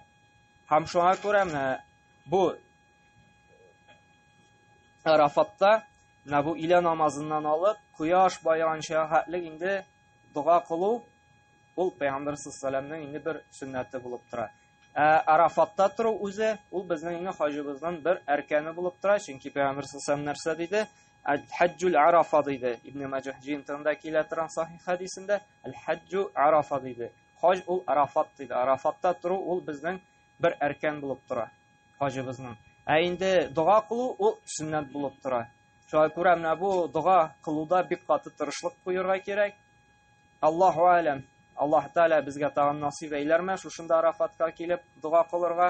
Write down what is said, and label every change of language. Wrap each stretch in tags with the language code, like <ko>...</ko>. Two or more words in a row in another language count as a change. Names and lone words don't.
<tt>Һәм шуңа күрә менә бу Арафатта менә бу иля намазыннан алып, кояш баеганча хәтлек инде дуа кылу ул Пәйгамбер саллаллаһу инде бер сөннәте булып тора. Арафатта туру үзе ул безнең инде хаҗыбызның бер әркәне булып тора. Чөнки Пәйгамбер саллаллаһу нәрсә диде?</tt> <ar>الحج عرفة</ar> <tt>диде. Ибн Маҗах җыентында килә торган сахих хадисендә</tt> <ar>الحج عرفة</ar> <tt>диде. Хаҗ ул Арафат диде. Арафатта туру ул безнең бер әркән булып тора хаҗыбызның. Инде дуа кылу ул сөннәт булып тора. Шуңа күрә менә бу дуа кылуда бик каты тырышлык куярга кирәк.</tt> <ar>الله أعلم.</ar> <tt>Аллаһ Тәгалә безгә тагын насыйп әйләрме шушында Арафатка килеп дуа кылырга.</tt>